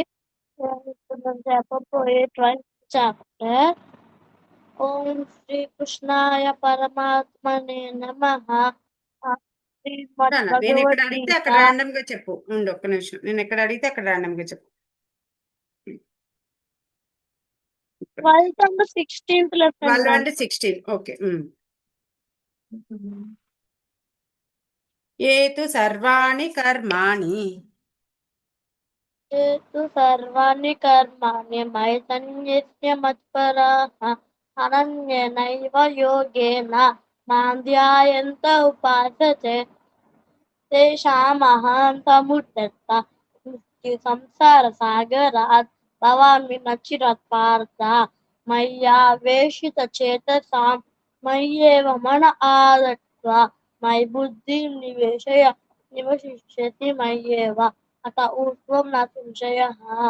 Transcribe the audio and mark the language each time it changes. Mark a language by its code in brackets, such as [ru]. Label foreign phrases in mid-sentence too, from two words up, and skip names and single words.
[te] నేను ఇప్పుడు నేను చెప్పబోయే 12th చాప్టర్. [sa] ఓం శ్రీ కృష్ణాయ పరమాత్మనే నమః. శ్రీమద్ [te] నేను ఎక్కడ అడిగితే భగవద్గీత అక్కడ ర్యాండమ్ గా చెప్పు. ఉండు ఒక్క నిమిషం. నేను ఎక్కడ అడిగితే అక్కడ ర్యాండమ్ గా చెప్పు. [en] 12th and 16th lesson. [te] 12 and 16. ఓకే. [sa] ఏతు సర్వాణి కర్మాణి తు సర్వాణి కర్మాణి మయి సన్యస్య మత్పరాః అనన్యేనైవ యోగేన మాం ధ్యాయంత ఉపాసతే తేషామహం సముద్ధృత సంసార సాగరాత్ భవామి నచిరత్ పార్థ మయ్యావేశిత చేతసాం మయ్యేవ మన ఆదత్వ మయి బుద్ధిం నివసిష్యతి మయ్యేవ అత ఊర్ధ్వం న సంశయః